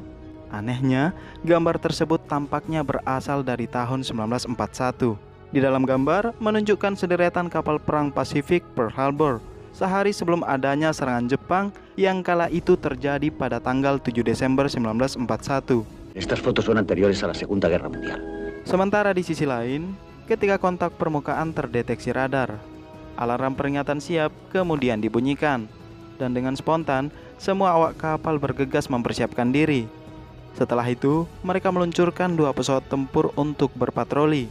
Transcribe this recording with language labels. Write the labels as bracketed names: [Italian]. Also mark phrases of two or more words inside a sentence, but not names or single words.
[Indonesian] Anehnya, gambar tersebut tampaknya berasal dari tahun 1941. Di dalam gambar menunjukkan sederetan kapal perang Pasifik Pearl Harbor sehari sebelum adanya serangan Jepang yang kala itu terjadi pada tanggal 7 Desember 1941. [Spanish] Estas fotos son anteriores a la Segunda Guerra Mundial. [Indonesian] Sementara di sisi lain, ketika kontak permukaan terdeteksi radar, alarm peringatan siap kemudian dibunyikan. Dan dengan spontan, semua awak kapal bergegas mempersiapkan diri. Setelah itu, mereka meluncurkan 2 pesawat tempur untuk berpatroli.